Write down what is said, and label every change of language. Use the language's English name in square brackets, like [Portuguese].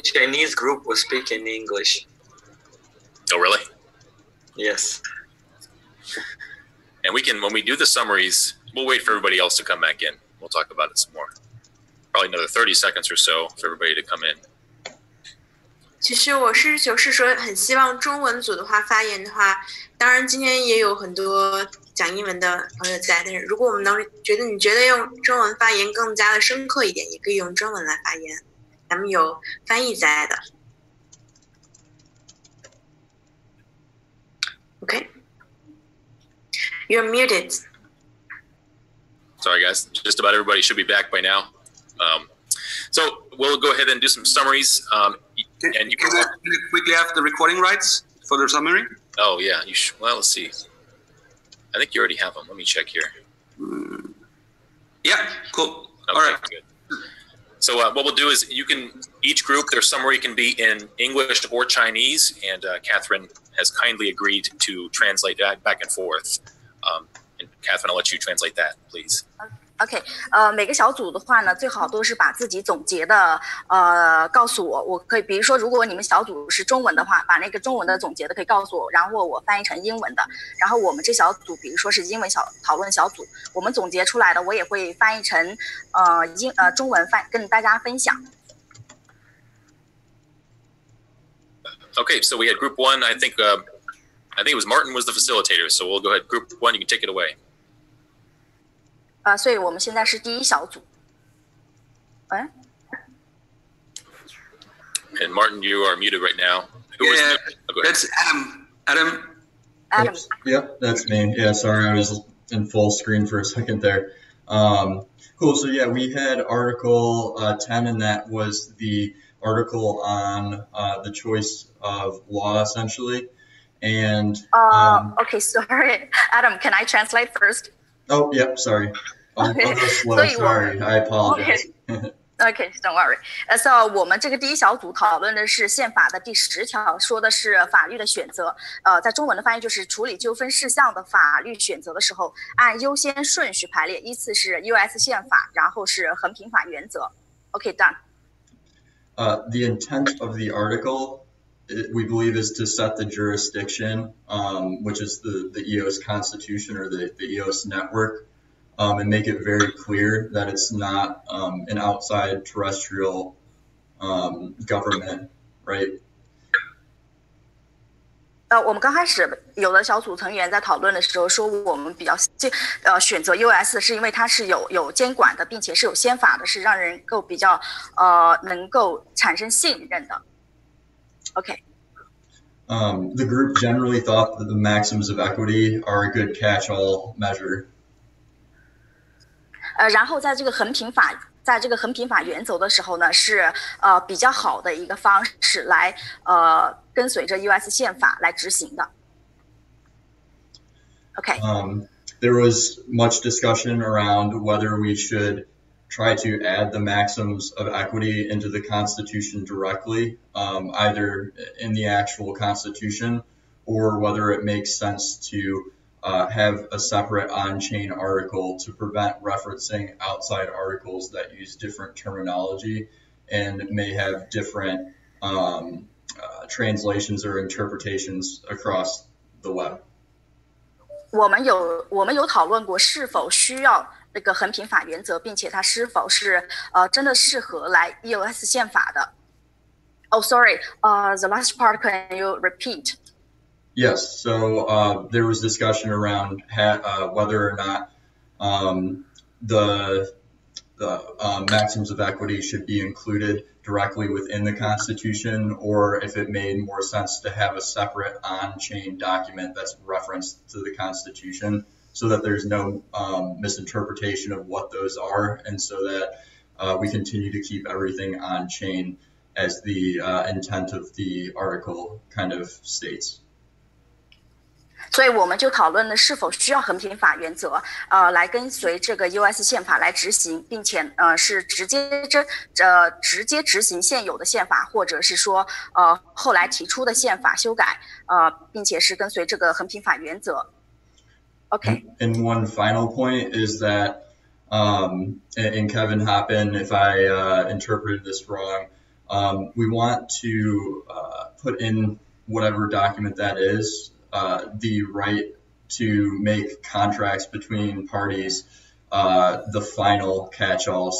[English] Today Chinese group was speaking English. Oh, really? Yes. And we can, when we do the summaries, we'll wait for everybody else to come back in. We'll talk about it some more. Probably another 30 seconds or so for everybody to come in. [Chinese] 其实我是说很希望中文组的话发言的话，当然今天也有很多讲英文的朋友在，但是如果我们你觉得用中文发言更加的深刻一点，也可以用中文来发言，咱们有翻译在的。 [English] Okay. You're muted. Sorry, guys. Just about everybody should be back by now. So we'll go ahead and do some summaries. And you can quickly have the recording rights for the summary? Oh, yeah. Well, let's see. I think you already have them. Let me check here. Yeah, cool. Okay, all right. Good. So what we'll do is each group, their summary can be in English or Chinese, and Catherine has kindly agreed to translate that back and forth. And Catherine, I'll let you translate that, please. [Chinese] OK， 每个小组的话呢，最好都是把自己总结的告诉我，我可以，比如说，如果你们小组是中文的话，把那个中文的总结的可以告诉我，然后我翻译成英文的，然后我们这小组，比如说是英文讨论小组，我们总结出来的，我也会翻译成中文跟大家分享。 [English] Okay, so we had group 1. I think it was Martin was the facilitator, so we'll go ahead. Group 1, you can take it away. [Chinese] 所以我们现在是第一小组。 [English] And Martin, you are muted right now. Yeah, that's Adam. Adam. Yep, that's me. Yeah, sorry, I was in full screen for a second there. Cool. So yeah, we had Article 10, and that was the article on the choice of law, essentially. And okay, sorry, Adam. Can I translate first? Oh, yep. Sorry. I'll go slow. Sorry, I apologize. Okay, don't worry. [Chinese] So 我们这个第一小组讨论的是宪法的第10条，说的是法律的选择。在中文的翻译就是处理纠纷事项的法律选择的时候，按优先顺序排列，依次是 EOS 宪法，然后是衡平法原则。 [English] Okay, done. The intent of the article, we believe, is to set the jurisdiction, which is the EOS Constitution or the EOS network, and make it very clear that it's not an outside terrestrial government, right? [Chinese] 我们刚开始有的小组成员在讨论的时候说，我们比较选择 EOS 是因为它是有监管的，并且是有宪法的，是让人够比较能够产生信任的。 [English] Okay. The group generally thought that the maxims of equity are a good catch-all measure. [Chinese] 然后在这个衡平法原则的时候呢，是比较好的一个方式来跟随着 EOS 宪法来执行的。 [English] Okay. There was much discussion around whether we should try to add the maxims of equity into the Constitution directly, either in the actual Constitution or whether it makes sense to have a separate on-chain article to prevent referencing outside articles that use different terminology and may have different translations or interpretations across the web. [Chinese] 我们有讨论过是否需要那个横平法原则，并且它是否是真的适合来 EOS 宪法的。 [English] Oh, sorry. The last part, can you repeat? Yes. So there was discussion around whether or not the maxims of equity should be included directly within the Constitution, or if it made more sense to have a separate on-chain document that's referenced to the Constitution, so that there's no misinterpretation of what those are, and so that we continue to keep everything on-chain as the intent of the article kind of states. [Chinese] 所以我们就讨论了是否需要横平法原则，来跟随这个 EOS 宪法来执行，并且是直接执行现有的宪法，或者是说后来提出的宪法修改，并且是跟随这个横平法原则。 [English] Okay. And one final point is that, and Kevin hop in if I interpreted this wrong, we want to put in whatever document that is, the right to make contracts between parties the final catch-all.